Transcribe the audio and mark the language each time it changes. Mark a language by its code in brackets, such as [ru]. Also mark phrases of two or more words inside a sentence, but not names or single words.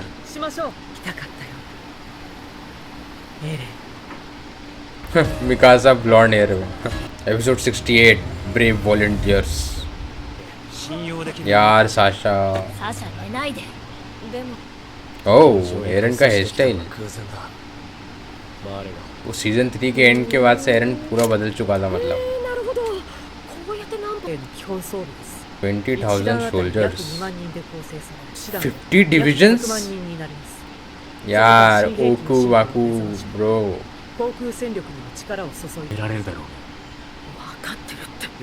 [ja] しましょう。来たかったよ。エレン。 [en] Mikasa blonde hair। Episode 68 Brave Volunteers। [hi] यार साशा। [ja] サシャ寝ないで。でも [hi] ओह एरन का [en] hair style. [ja] 空前だ。マーレが。 [hi] वो सीजन 3 के एंड के बाद से एरन पूरा बदल चुका था। मतलब [ja] なるほど。こうやって何本の競争部です。 [en] 20,000 soldiers। [ja] 2万人で構成される。 [en] 50 divisions। [ja] 100万人になります。 [hi] यार ओकू वाकू ब्रो। [ja] 航空戦力にも力を注いで。得られるだろう。分かってるって。